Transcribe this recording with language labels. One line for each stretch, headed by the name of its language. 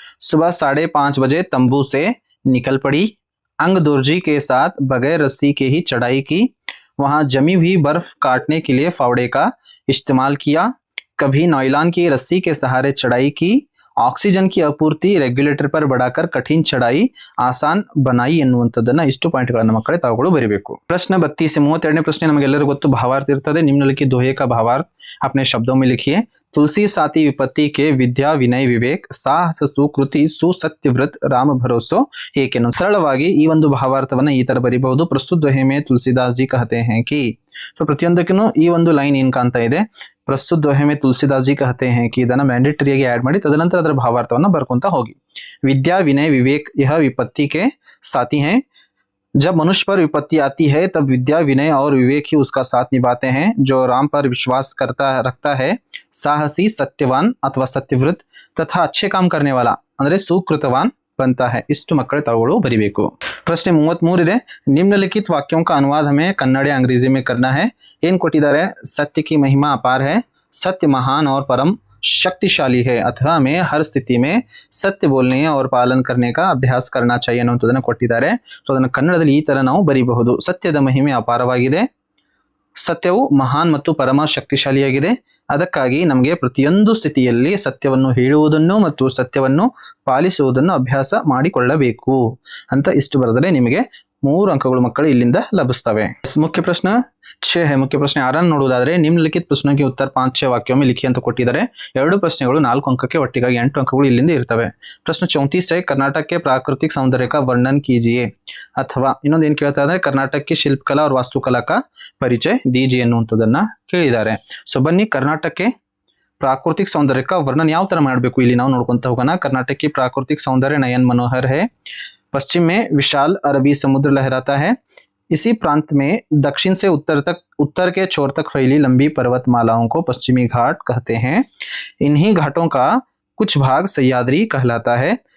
Hindi: सुबह 5:30 बजे तंबू से निकल पड़ी. अंग दोर्जी के साथ बगैर रस्सी के ही चढ़ाई की. वहां जमी हुई बर्फ काटने के लिए फावड़े का इस्तेमाल किया. कभी नायलॉन की रस्सी के सहारे चढ़ाई की. ऑक्सीजन की आपूर्ति रेग्युलेटर पर बढ़ाकर कठिन चढ़ाई आसान बनाई
Kannada: ಎನ್ನುವಂಥದ್ದನ್ನ ಇಷ್ಟು ಪಾಯಿಂಟ್ಗಳನ್ನ ಮಕ್ಕಳೇ ತಾವುಗಳು ಬರೀಬೇಕು.
Hindi: प्रश्न 32 से
Kannada: 32ನೇ ಪ್ರಶ್ನೆ ನಮಗೆಲ್ಲರಿಗೂ ಗೊತ್ತು ಭಾವಾರ್ಥ ಇರ್ತದೆ.
Hindi: निम्नलिखित दोहे का भावार्थ अपने शब्दों में लिखिए. तुलसी साथी विपत्ति के विद्या विनय विवेक साहस सुकृति सुसत्यव्रत राम भरोसो
Kannada: ಏಕೆನ್ನು ಸರಳವಾಗಿ ಈ ಒಂದು ಭಾವಾರ್ಥವನ್ನ ಈ ತರ ಬರೀಬಹುದು.
Hindi: ಪ್ರಸ್ತುತ दोहे में तुलसीदास जी कहते हैं कि
Kannada: ಸೊ ಪ್ರತಿಯೊಂದಕ್ಕೂ ಈ ಒಂದು ಲೈನ್ ಏನ್ ಕಾಣ್ತಾ ಇದೆ, ಪ್ರಸ್ತುತ दोहे में तुलसीदास जी कहते हैं कि ಇದನ್ನ ಮ್ಯಾಂಡೇಟರಿಯಾಗಿ ಆಡ್ ಮಾಡಿ ತದನಂತರ ಅದರ ಭಾವಾರ್ಥವನ್ನ ಬರ್ಕೊಂತ ಹೋಗಿ.
Hindi: विद्या विनय विवेक यह विपत्ति के साथी हैं. जब मनुष्य पर विपत्ति आती है तब विद्या विनय और विवेक ही उसका साथ निभाते हैं. जो राम पर विश्वास रखता है साहसी सत्यवान अथवा सत्यव्रत तथा अच्छे काम करने वाला
Kannada: ಅಂದ್ರೆ
Hindi: सुकृतवान बनता है.
Kannada: ಇಷ್ಟು ಮಕ್ಕಳೇ ತಾವುಗಳು ಬರೀಬೇಕು. ಪ್ರಶ್ನೆ 33 ಇದೆ.
Hindi: निम्नलिखित वाक्यों का अनुवाद हमें कन्नड़ या अंग्रेजी में करना है.
Kannada: ಏನ್ ಕೊಟ್ಟಿದ್ದಾರೆ,
Hindi: सत्य की महिमा अपार है, सत्य महान और परम शक्तिशाली है, अथवा हमें हर स्थिति में सत्य बोलने और पालन करने का अभ्यास करना चाहिए
Kannada: ಅನ್ನುವಂಥದ್ದನ್ನ ಕೊಟ್ಟಿದ್ದಾರೆ. ಸೊ ಅದನ್ನು ಕನ್ನಡದಲ್ಲಿ ಈ ತರ ನಾವು ಬರೀಬಹುದು. ಸತ್ಯದ ಮಹಿಮೆ ಅಪಾರವಾಗಿದೆ, ಸತ್ಯವು ಮಹಾನ್ ಮತ್ತು ಪರಮ ಶಕ್ತಿಶಾಲಿಯಾಗಿದೆ. ಅದಕ್ಕಾಗಿ ನಮಗೆ ಪ್ರತಿಯೊಂದು ಸ್ಥಿತಿಯಲ್ಲಿ ಸತ್ಯವನ್ನು ಹೇಳುವುದನ್ನು ಮತ್ತು ಸತ್ಯವನ್ನು ಪಾಲಿಸುವುದನ್ನು ಅಭ್ಯಾಸ ಮಾಡಿಕೊಳ್ಳಬೇಕು ಅಂತ ಇಷ್ಟು ಬರೆದರೆ ನಿಮಗೆ 3 ಅಂಕಗಳು ಮಕ್ಕಳು ಇಲ್ಲಿಂದ ಲಭಿಸ್ತವೆ. ಮುಖ್ಯ ಪ್ರಶ್ನೆ 6 है. ಮುಖ್ಯ ಪ್ರಶ್ನೆ 6 ಅನ್ನು ನೋಡುವುದಾದರೆ ನಿಮ್ನಲಿಖಿತ ಪ್ರಶ್ನೆ
Hindi: के उत्तर 5-6 वाक्यों में लिखिए
Kannada: ಅಂತ ಕೊಟ್ಟಿದ್ದಾರೆ. ಎರಡು ಪ್ರಶ್ನೆಗಳು 4 ಅಂಕಕ್ಕೆ ಒಟ್ಟಿಗಾಗಿ 8 ಅಂಕಗಳು ಇಲ್ಲಿಂದ ಇರ್ತವೆ. ಪ್ರಶ್ನೆ 34 है.
Hindi: कर्नाटक के प्राकृतिक सौंदर्य का वर्णन कीजिए.
Kannada: ಅಥವಾ ಇನ್ನೊಂದು ಏನು ಕೇಳ್ತಾ ಇದ್ದಾರೆ,
Hindi: कर्नाटक की शिल्पकला और वास्तुकला का परिचय दीजिए
Kannada: ಅನ್ನುವಂಥದ್ದನ್ನ ಕೇಳಿದ್ದಾರೆ. ಸೊ ಬನ್ನಿ,
Hindi: कर्नाटक प्राकृतिक सौंदर्य का वर्णन
Kannada: ಯಾವ ತರ ಮಾಡಬೇಕು ಇಲ್ಲಿ ನಾವು ನೋಡ್ಕೊಂತ ಹೋಗೋಣ.
Hindi: कर्नाटक की प्राकृतिक सौंदर्य नयन मनोहर है. पश्चिम में विशाल अरबी समुद्र लहराता है. इसी प्रांत में दक्षिण से उत्तर के छोर तक फैली लंबी पर्वतमालाओं को पश्चिमी घाट कहते हैं. इन्हीं घाटों का कुछ भाग सह्याद्री कहलाता है.